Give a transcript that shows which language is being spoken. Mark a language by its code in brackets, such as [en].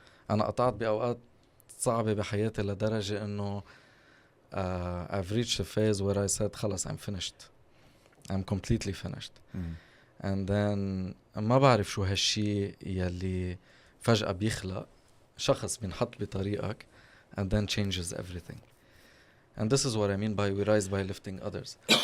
[en] أنا قطعت بأوقات صعبة بحياتي لدرجة إنه I've reached a phase where I said خلاص I'm finished. I'm completely finished. [ar] And then ما بعرف شو هالشي يلي فجأة بيخلق شخص بينحط بطريقك and then changes everything. [en] And this is what I mean by we rise by lifting others.